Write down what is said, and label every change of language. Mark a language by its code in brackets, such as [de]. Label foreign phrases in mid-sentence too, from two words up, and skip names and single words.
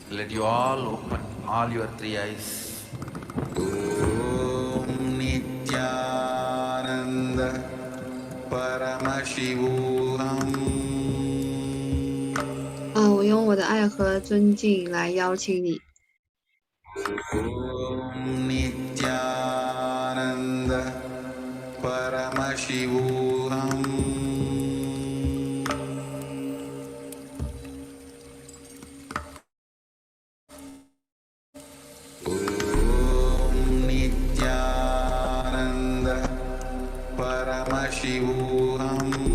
[en] Let you all open all your three eyes. [sa] Om Nithyananda Paramashivoham. [zh] 我用我的爱和尊敬来邀请你。 [sa] Om Nithyananda Paramashivoham. Om Nithyananda Paramashivoham.